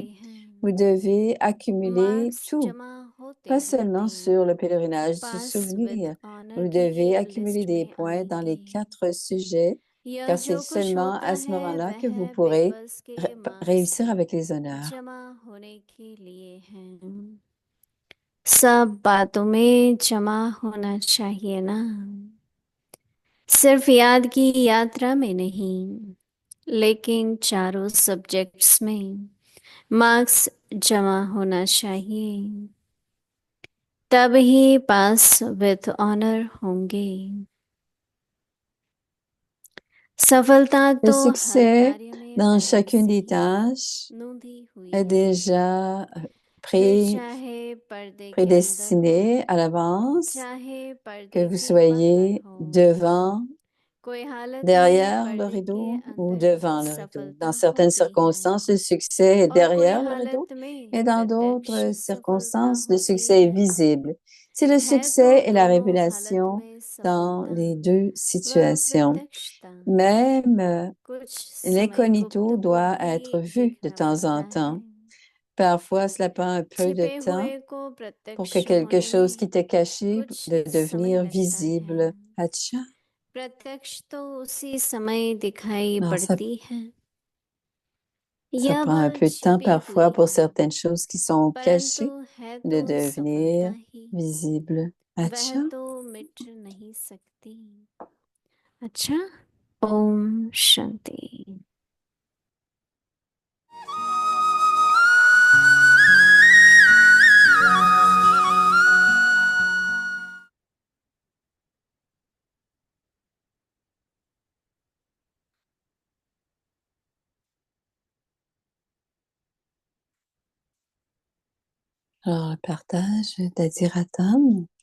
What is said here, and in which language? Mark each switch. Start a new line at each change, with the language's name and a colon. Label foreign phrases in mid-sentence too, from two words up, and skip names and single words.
French: Vous devez accumuler tout, pas seulement sur le pèlerinage du souvenir. Vous devez accumuler des points dans les 4 sujets, car c'est seulement à ce moment-là que vous pourrez réussir avec les honneurs.
Hindi: सब बातों में जमा होना चाहिए ना, सिर्फ याद की यात्रा में नहीं, लेकिन चारों सब्जेक्ट्स में मार्क्स जमा होना चाहिए, तब ही
English: pass with honour
Hindi: होंगे। सफलता
French: Le
Hindi: तो हर
French: succès
Hindi: कार्य में
French: dans
Hindi: पहले
French: chacune
Hindi: से
French: des
Hindi: ही
French: tâches
Hindi: नूंधी हुई
French: est
Hindi: है,
French: déjà
Hindi: फिर चाहे पर्दे के अंदर हो,
French: prédestiné à l'avance,
Hindi: चाहे
French: que
Hindi: पर्दे
French: vous
Hindi: के बाहर
French: soyez
Hindi: हो,
French: devant,
Hindi: कोई हालत में
French: derrière le
Hindi: पर्दे के
French: rideau ou
Hindi: अंदर
French: devant le rideau.
Hindi: सफलता
French: Dans certaines
Hindi: होती है,
French: circonstances, le succès est
Hindi: और कोई
French: derrière le rideau
Hindi: हालत में
French: et dans
Hindi: प्रत्यक्ष
French: d'autres
Hindi: सफलता
French: circonstances, le
Hindi: होती
French: succès est
Hindi: है।
French: visible. C'est le
Hindi: है तो
French: succès et la
Hindi: दोनों हालत
French: révélation
Hindi: में
French: dans
Hindi: सफलता
French: les deux
Hindi: व
French: situations.
Hindi: प्रत्यक्षता,
French: Même
Hindi: कुछ समय गुप्त
French: l'incognito
Hindi: को
French: doit
Hindi: भी
French: être vu de temps
Hindi: दिखलवाता
French: en
Hindi: है,
French: temps. Parfois, cela prend un peu de
Hindi: छिपे
French: temps
Hindi: हुए को
French: pour que
Hindi: प्रत्यक्ष
French: quelque
Hindi: होने
French: chose
Hindi: में
French: qui était caché
Hindi: कुछ
French: de
Hindi: समय
French: devenir
Hindi: लगता है,
French: visible. Acha.
Hindi: प्रत्यक्ष तो उसी समय दिखाई
French: Alors,
Hindi: पड़ती है,
French: ça
Hindi: यह
French: prend un
Hindi: भल
French: peu de temps
Hindi: छिपी
French: parfois
Hindi: हुई
French: pour
Hindi: है,
French: certaines choses qui sont
Hindi: परंतु
French: cachées
Hindi: है
French: de
Hindi: तो सफलता
French: devenir
Hindi: ही,
French: visibles.
Hindi: वह
French: Acha.
Hindi: तो मिट नहीं सकती। अच्छा, ओम शांति।
French: Alors, le partage d'Adiratam.